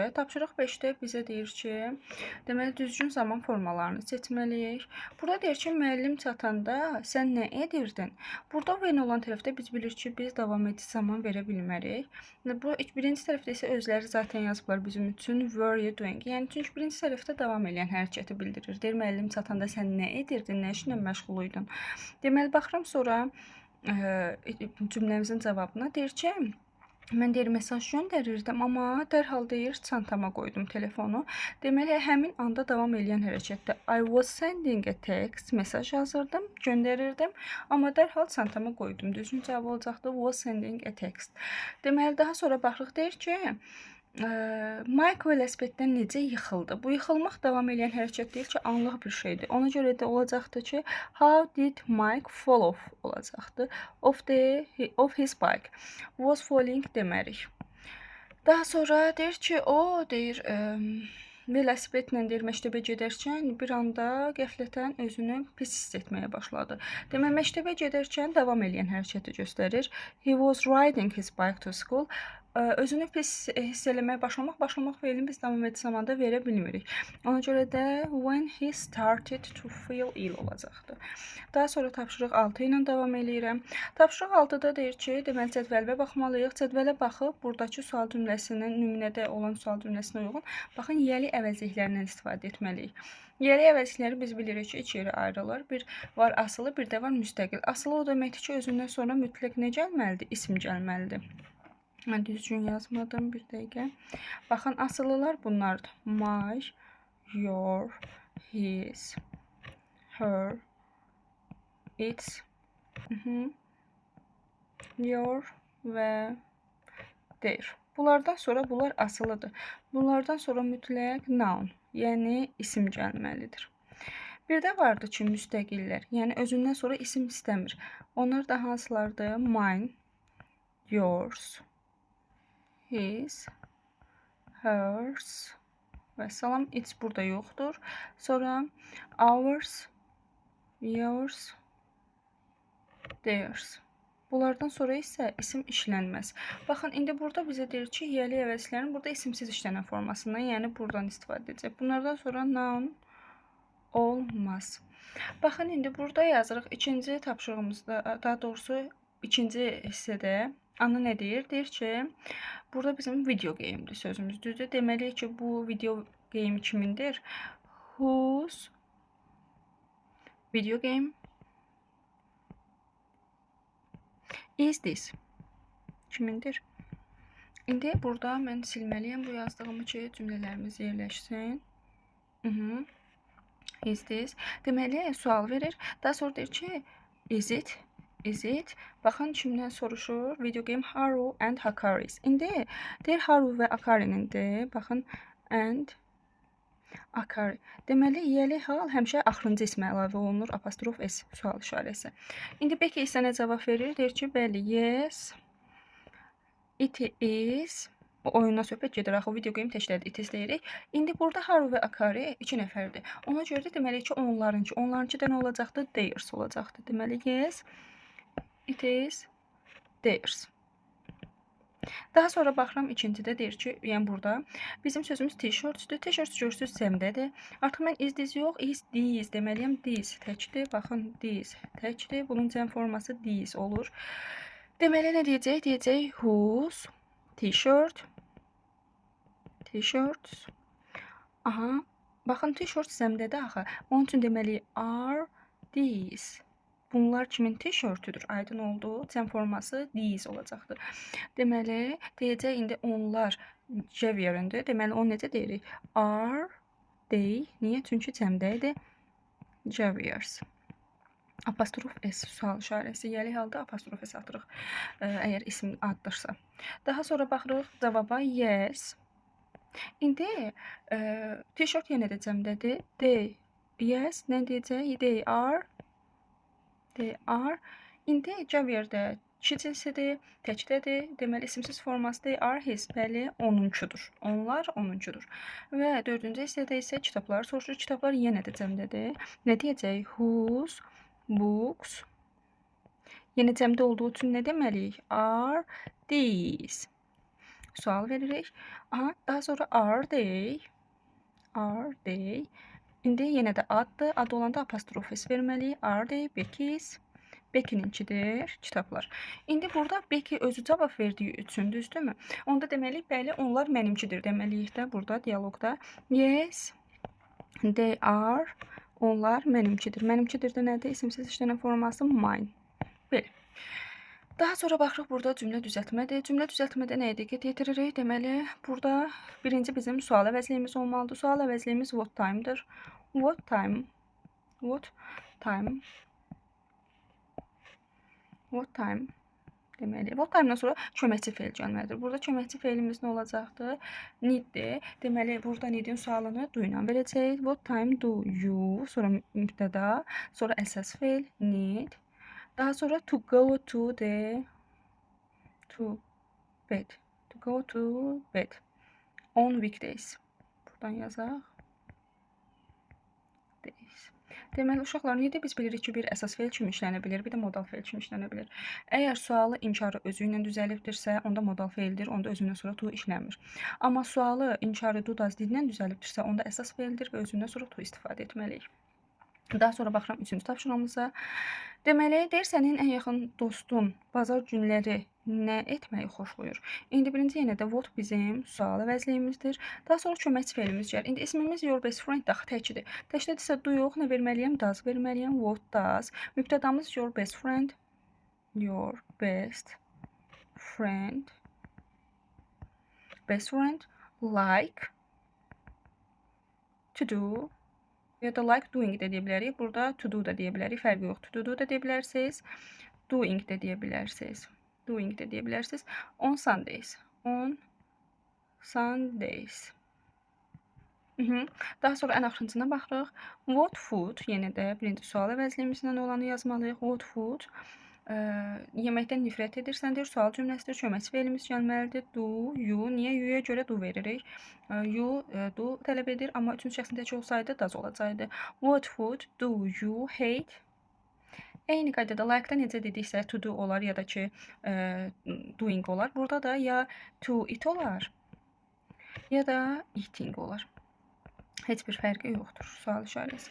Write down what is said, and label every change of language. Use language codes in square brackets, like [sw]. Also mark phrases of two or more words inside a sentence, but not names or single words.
[az] Tapşırıq 5-də bizə deyir ki, deməli düzgün zaman formalarını seçməliyik. Burada deyir ki, müəllim çatanda sən nə edirdin? Burada when olan tərəfdə biz bilir ki, biz davam edici zaman verə bilmərik. Bu birinci tərəfdə isə özləri zaten yazıblar bizim üçün [en] were you doing. [az] Yəni çünki birinci tərəfdə davam edən hərəkəti bildirir. Deyir müəllim çatanda sən nə edirdin? Nə işlə məşğul idin? Deməli baxıram sonra cümləmizin cavabına deyir ki, mən deyir mesaj göndərirdim, amma dərhal deyir çantama qoydum telefonu. Deməli, həmin anda davam edən hərəkətdə [en] I was sending a text, [az] mesaj yazırdım, göndərirdim, amma dərhal çantama qoydum. Düzgün cavab olacaqdı [en] was sending a text. [az] Deməli, daha sonra baxırıq deyir ki, Mike velosipeddən necə yıxıldı? Bu yıxılmaq davam edən hərəkət deyil ki, anlıq bir şeydir. Ona görə də olacaqdır ki, [en] how did Mike fall off olacaqdır. Of his bike. Was falling demərik. [az] Daha sonra deyir ki, o deyir, velosipedlə deyir, məktəbə gedərkən bir anda qəflətən özünü pis hiss etməyə başladı. Demək, məktəbə gedərkən davam edən hərəkəti göstərir. [en] He was riding his bike to school. [az] Özünü pis hiss eləməyə başlamaq feilini biz davam edici zamanda verə bilmirik. Ona görə də [en] when he started to feel ill olacaqdır. [az] Daha sonra tapşırıq 6 ilə davam eləyirəm. Tapşırıq 6-da deyir ki, deməli cədvələ baxmalıyıq. Cədvələ baxıb, buradakı sual cümləsinin, nümunədə olan sual cümləsinə uyğun, baxın, yəli əvəzliklərindən istifadə etməliyik. Yəli əvəzlikləri biz bilirik ki, 2 yerə ayrılır. Bir var asılı, bir də var müstəqil. Asılı o deməkdir ki, özündən sonra mütləq nə gəlməlidir? İsim gəlməlidir. Mən düzgün yazmadım, bir dəqiqə. Baxın, asılılar bunlardır. [en] My, your, his, her, its, your və their. [az] Bunlardan sonra bunlar asılıdır. Bunlardan sonra mütləq noun, yəni isim gəlməlidir. Bir də vardı ki, müstəqillər, yəni özündən sonra isim istəmir. Onlar da hansılardır? [en] Mine, yours, his, hers [az] və salam. It's burada yoxdur. [en] Sonra ours, yours, theirs. [az] Bunlardan sonra isə isim işlənməz. Baxın, indi burada bizə deyir ki, yiyəli əvəzlərin burada isimsiz işlənən formasından, yəni buradan istifadə edəcək. Bunlardan sonra noun olmaz. Baxın, indi burada yazırıq. İkinci tapşırığımızda, daha doğrusu ikinci hissədə ana nə deyir? Deyir ki, burada bizim [en] video game'dir [az] sözümüz düzdür. Deməli ki, bu [en] video game [az] kimindir? [en] Whose video game is this? [az] Kimindir? İndi burada mən silməliyəm bu yazdığımı ki, cümlələrimiz yerləşsin. [en] Is this? [az] Deməli, sual verir. Daha sonra deyir ki, [en] is it? Is it? [az] Baxın, kimdən soruşur? [en] Video game Haru and Hakari's. [az] İndi deyir Haru və Akari'nindir. Baxın, and Akari. Deməli, yiyəli hal həmişə axırıncı ismə əlavə olunur. Apostrof S sual işarəsi. İndi Becky isə nə cavab verir? Deyir ki, bəli, [en] yes, it is. [az] Oyundan söhbət gedir, axı [en] video game [az] təklədir, [en] it is [az] deyirik. İndi burada Haru və Akari 2 nəfərdir. Ona görə də deməli ki, onlarınki də nə olacaqdır? [en] Theirs [az] olacaqdır. Deməli, [en] yes, it is theirs. [az] Daha sonra baxıram ikincidə deyir ki, yəni burada bizim sözümüz t-shirts'dür. T-shirts görsüz səmdədir. Artıq mən [en] is this [az] yox, [en] is these [az] deməliyəm. These təkdir. Baxın, these təkdir. Bunun cəm forması these olur. Deməli nə deyəcək? [en] Deyəcək whose t-shirt, t-shirts. [az] Aha, baxın t-shirt səmdədir axı. Onun üçün deməli [en] are these. [az] Bunlar kimin t-shirtüdür? Aydın oldu. Cəm forması these olacaqdır. Deməli, deyəcək indi onlar cəv yerində. Deməli, onu necə deyirik? [en] Are they. [az] Niyə? Çünki cəmdə idi. Cəviers. Apostrof S sual işarəsi. Yəli halda apostrof S atırıq. Əgər isim addırsa. Daha sonra baxırıq cavaba yes. İndi t-shirt yenə də cəmdədir. [en] They. Yes. [az] Nə deyəcək? [en] They are. They are. [az] İndi cəviyerdə kişi cinsidir, təkdədir. Deməli, isimsiz forması [en] they are his. [az] Bəli, onunkudur. Onlar onunkudur. Və dördüncü hissədə isə kitablar soruşur. Kitablar yenə də cəmdədir. Nə deyəcək? [en] Whose books. [az] Yenə cəmdə olduğu üçün nə deməliyik? [en] Are these. [az] Sual veririk. [en] Aha, daha sonra are they. Are they. [az] İndi yenə də addır. Ad olanda apostrof S verməliyik. [en] Are they Becky's? [az] Becky'ninkidir kitablar. İndi burada Becky özü cavab verdiyi üçün düzdürmü? Onda deməli, bəli, onlar mənimkidir deməliyik də burada dialoqda. [en] Yes, they are. [az] Onlar mənimkidir. Mənimkidir də nədir? İsimsiz işlənən forması mine. Belə. Daha sonra baxırıq burada cümlə düzəltmədir. Cümlə düzəltmədə nə diqqət yetiririk? Deməli, burada birinci bizim sual əvəzliyimiz olmalıdır. Sual əvəzliyimiz [en] what time'dır. What time? What time? What time? [az] Deməli, [en] what time-dan [az] sonra köməkçi feil gəlməlidir. Burada köməkçi feilimiz nə olacaqdır? Need-dir. Deməli, burada need-in sualını do ilə verəcəyik. [en] What time do you? [az] Sonra mübtəda, sonra əsas feil need. [en] Daha sonra to go to the bed. To go to bed on weekdays. [az] Buradan yazaq. Days. Deməli, uşaqlar, necə biz bilirik ki, bir əsas feil kimi işlənə bilir, bir də modal feil kimi işlənə bilir. Əgər sualı inkarı özü ilə düzəlibdirsə, onda modal feildir, onda özündən sonra to işləmir. Amma sualı inkarı do daz dillə düzəlibdirsə, onda əsas feildir və özündən sonra to istifadə etməliyik. Daha sonra baxıram üçüncü tapşırığımıza. Deməli, deyir sənin ən yaxın dostun bazar günləri nə etməyi xoşlayır? İndi birinci yenə də what bizim sual əvəzliyimizdir. Daha sonra köməkçi feilimiz gəlir. İndi ismimiz [en] your best friend [az] daxı təkidir. Təkdədirsə do yox, nə verməliyəm? Does verməliyəm. [en] What does? Mübtədamız your best friend. Your best friend. Best friend like to do [az] ya da [en] like doing [az] də deyə bilərik. Burada [en] to do [az] da deyə bilərik. Fərqi yoxdur. [en] To do [az] da deyə bilərsiniz. Doing də deyə bilərsiniz. Doing də deyə bilərsiniz. [en] On Sundays. On Sundays. [az] Daha sonra ən axırıncısına baxırıq. [en] What food, [az] yenə də birinci sual əvəzliyimizlə olanı yazmalıyıq. [en] What food, [az] yeməkdən nifrət edirsən, deyir, sual cümləsidir, köməkçi fe'limiz gəlməlidir. Do, you, niyə you-ya görə do veririk? You, do tələb edir, amma üçüncü şəxsin tək olsaydı, does olacaqdı. [en] What food do you hate? [az] Eyni qaydada like-da necə dediksə [en] to do [az] olar ya da ki doing olar. Burada da ya [en] to eat [az] olar ya da eating olar. Heç bir fərqi yoxdur. Sual işarəsi.